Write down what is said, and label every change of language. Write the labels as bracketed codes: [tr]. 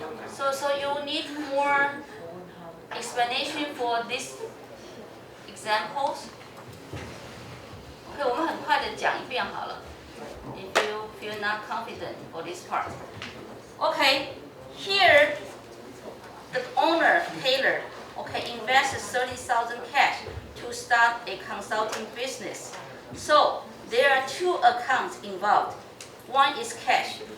[en] So you need more explanation for these examples. [zh] OK, 我们很快的讲一遍好了。 [en] If you feel not confident for this part. Okay, here the owner, Taylor, invests 30,000 cash to start a consulting business. So there are two accounts involved. One is cash.